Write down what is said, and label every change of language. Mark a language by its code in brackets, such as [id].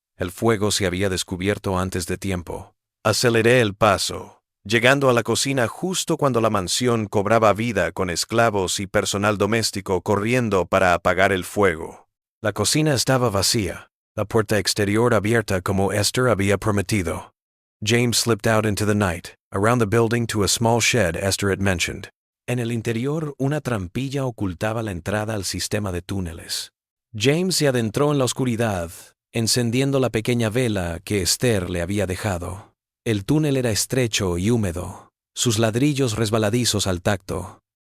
[es] El fuego se había descubierto antes de tiempo. Aceleré el paso, llegando a la cocina justo cuando la mansión cobraba vida con esclavos y personal doméstico corriendo para apagar el fuego. La cocina estaba vacía, la puerta exterior abierta como Esther había prometido. [en] James slipped out into the night, around the building to a small shed Esther had mentioned. [es] En el interior, una trampilla ocultaba la entrada al sistema de túneles. James se adentró en la oscuridad, encendiendo la pequeña vela que Esther le había dejado. El túnel era estrecho y húmedo, sus ladrillos resbaladizos al tacto.